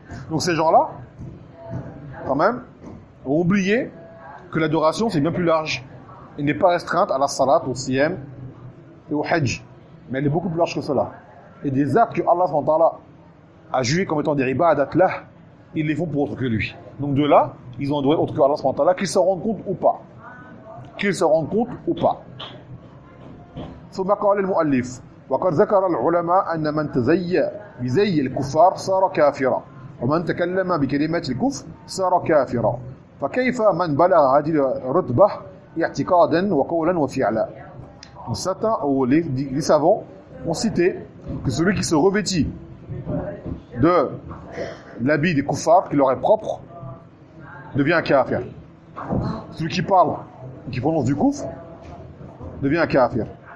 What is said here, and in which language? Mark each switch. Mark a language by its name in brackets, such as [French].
[French] Donc, ces gens-là, quand même, ont oublié que l'adoration, c'est bien plus large. Elle n'est pas restreinte à la salat, au siyam et au hajj. mais elle est beaucoup plus large que cela. Et des actes que Allah SWT a jugé comme étant des ribadat là, ils les font pour autre que lui. Donc de là, ils ont adoré autre que Allah SWT, qu'ils s'en rendent compte ou pas. Qu'ils s'en rendent compte ou pas. [Arabic] ثم قال المؤلف وقد ذكر العلماء أن من تزي بزي الكفار صار كافرا ومن تكلم بكلمة الكفر صار كافرا فكيف من بلغ هذه الرتبة اعتقادا وقولا وفعلا. [French] Les savants ont cité que celui qui se revêtit de l'habit des kuffars qui leur est propre devient un kafir. Celui qui parle et qui prononce du kufr devient un kafir.